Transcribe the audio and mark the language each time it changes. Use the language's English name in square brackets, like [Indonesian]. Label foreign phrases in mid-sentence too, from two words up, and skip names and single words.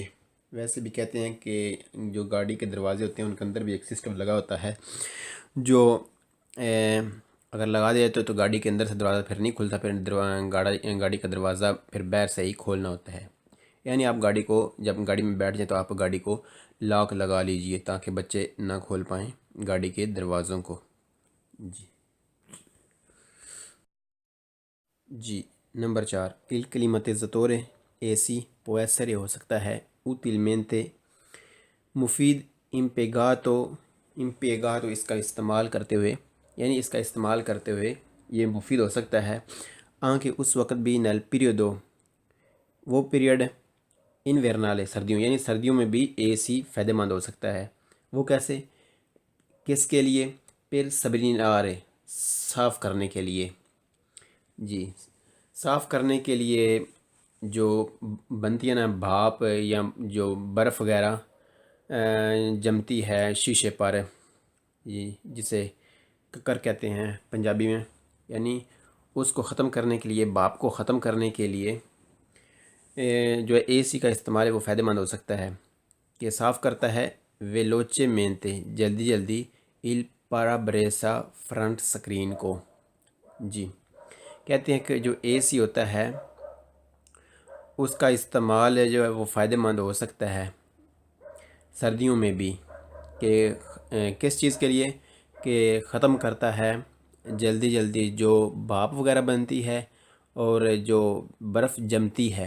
[Urdu] ویسے بھی کہتے ہیں کہ جو گاڑی کے دروازے ہوتے ہیں ان کے اندر بھی ایک سسٹم لگا ہوتا ہے جو اگر لگا دیا تو گاڑی کے اندر سے دروازہ پھر نہیں کھلتا، پھر گاڑی کا دروازہ پھر باہر سے ہی کھولنا ہوتا ہے۔ یعنی آپ گاڑی کو جب گاڑی میں بیٹھ جائیں تو آپ گاڑی کو لاک لگا لیجئے تاکہ بچے نہ کھول پائیں گاڑی کے دروازوں کو۔ جی، نمبر 4، [Italian] il climatizzatore [Urdu] اے سی [Italian] può essere [Urdu] ہو سکتا ہے utilmente مفید impiegato اس کا استعمال کرتے ہوئے، یعنی اس کا استعمال کرتے ہوئے یہ مفید ہو سکتا ہے آنکہ اس وقت بھی [Italian] nel periodo [Urdu] وہ پیریڈ انورنالے سردیوں، یعنی سردیوں میں بھی اے سی فائدہ مند ہو سکتا ہے۔ وہ کیسے؟ کس کے لیے؟ پھر سبرینارے صاف کرنے کے لیے۔ جی، صاف کرنے کے لیے جو بنتی ہے نا بھاپ یا جو برف وغیرہ جمتی ہے شیشے پر، جی جسے ککر کہتے ہیں پنجابی میں، یعنی اس کو ختم کرنے کے لیے، بھاپ کو ختم کرنے کے لیے جو اے سی کا استعمال ہے وہ فائدہ مند ہو سکتا ہے کہ صاف کرتا ہے [Italian] velocemente [Urdu] جلدی جلدی [Italian] il parabrezza [Urdu] فرنٹ سکرین کو۔ جی، کہتے ہیں کہ جو اے سی ہوتا ہے اس کا استعمال جو ہے وہ فائدہ مند ہو سکتا ہے سردیوں میں بھی، کہ کس چیز کے لیے؟ کہ ختم کرتا ہے جلدی جلدی جو بھاپ وغیرہ بنتی ہے اور جو برف جمتی ہے۔